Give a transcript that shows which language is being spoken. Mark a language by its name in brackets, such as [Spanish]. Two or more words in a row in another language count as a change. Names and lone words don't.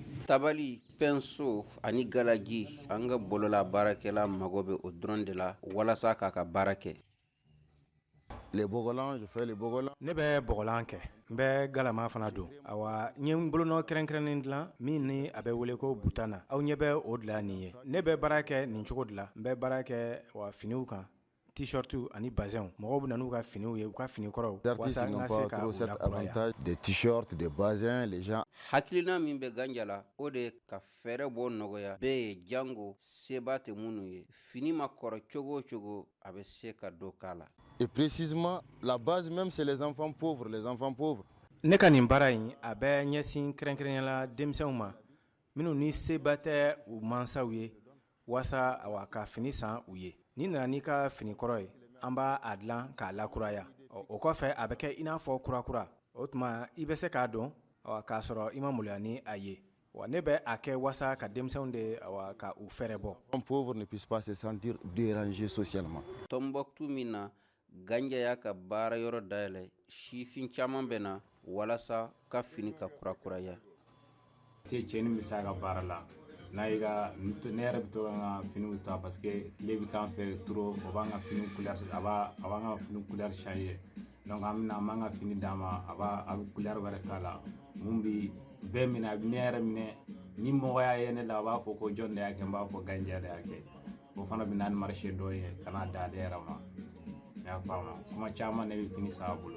[Bambara] tabali penso ani galaji an ka bolola baarakɛla mago bɛ o dɔrɔn de la walasa k'a ka baara kɛ. [French] Les bogolans, je fais les bogolans. [Bambara] Ne bɛ bɔgɔlan kɛ n bɛ galama fana don awa n ye n bolonɔ kɛrɛnkɛrɛnnen dilan min ni a bɛ wele ko butana aw ɲɛ bɛ o dilan nin ye ne bɛ baara kɛ nin cogo de la n bɛ baara kɛ wa finiw kan t-shirts ani bazins mɔgɔw bɛ na n'u ka finiw ye u ka fini kɔrɔw [French] Artistes n'ont pas trop cet avantage des t-shirts, des bazins, les gens. [Bambara] Hakilina min bɛ ganja la o de ka fɛɛrɛ bɔ nɔgɔya bɛɛ ye jango seba tɛ minnu ye fini ma kɔrɔ cogo o cogo a bɛ se ka dɔ k'a la. [French] Et précisément, la base même, c'est les enfants pauvres, les enfants pauvres. [Bambara] Ne ka nin baara in a bɛ ɲɛsin kɛrɛnkɛrɛnya la denmisɛnw ma minnu ni seba tɛ u mansaw ye wasa awa ka fini san u ye ni nana n'i ka fini kɔrɔ ye an b'a a dilan k'a lakuraya o kɔfɛ a bɛ kɛ i n'a fɔ kurakura o tuma i bɛ se k'a dɔn k'a sɔrɔ i ma maloya ni a ye wa ne bɛ a kɛ wasa ka denmisɛnw de ka u fɛrɛ bɔ. [French] Un pauvre ne puisse pas se sentir dérangé socialement. [Bambara] Tombouctou min na ganja y'a ka baara yɔrɔ dayɛlɛ sifin caman bɛ na walasa ka fini ka kurakuraya. Cɛni bɛ se a ka baara la n'a yi ka ne yɛrɛ bɛ to ka n ka finiw ta [French] parce que [Bambara] tile bɛ k'an fɛ trop o b'an ka fini couleur a b'an ka fini [French] couleur changer [Bambara] donc an b'an ka fini d'a ma a bɛ couleur wɛrɛ k'a la mun bi bɛɛ minɛ a bɛ ne yɛrɛ minɛ ni mɔgɔ y'a ye ne la a b'a fɔ ko jɔn de y'a kɛ n b'a fɔ ganja de y'a kɛ o fana bɛ na ni marché dɔ ye ka n'a da ale yɛrɛ ma y'a faamu kuma caman ne bɛ fini san a bolo.